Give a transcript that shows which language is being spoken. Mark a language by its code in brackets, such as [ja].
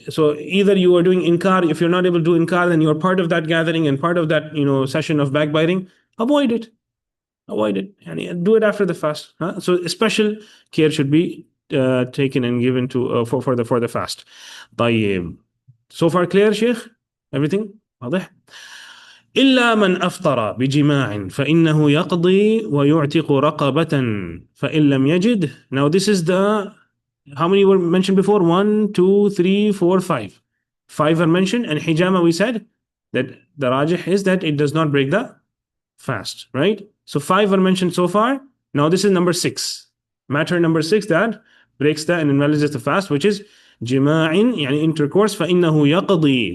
[en] So either you are doing inkar. If you're not able to do inkar, then you're part of that gathering and part of that session of backbiting. Avoid it. And do it after the fast. So special care should be taken and given to for the fast. طيب. So far clear, Sheikh? Everything? [ar] واضح؟ إلا من أفطر بجماع فإنه يقضي ويعتق رقبة فإن لم يجد. [en] Now this is how many were mentioned before? 1, 2, 3, 4, 5. 5 are mentioned, and hijama, we said that the rajih is that it does not break the fast, right? So 5 are mentioned so far. Now this is number 6. Matter number 6 that breaks and invalidates the fast, which is jima'in, yani intercourse, [ar] فإنه يقضي.